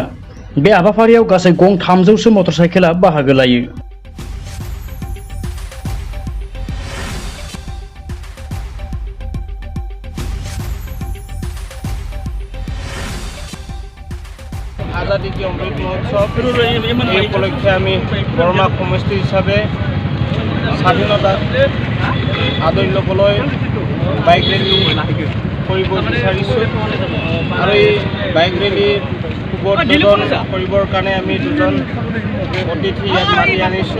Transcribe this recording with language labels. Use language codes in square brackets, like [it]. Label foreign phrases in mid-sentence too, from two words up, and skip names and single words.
[brx] बे हाबाफारियाव गासै गं 300सो मटरसाइकेला बाहागो लायो। [as] आजादी की अमृत महोत्सव এই উপলক্ষে আমি বৰমা সমষ্টি হিচাপে স্বাধীনতা আদৰি ল'বলৈ বাইক ৰেলী কৰিব বিচাৰিছোঁ আৰু এই বাইক ৰেলী উদ্বোধন কৰিবৰ কাৰণে আমি দুজন অতিথি ইয়াত মাতি আনিছোঁ।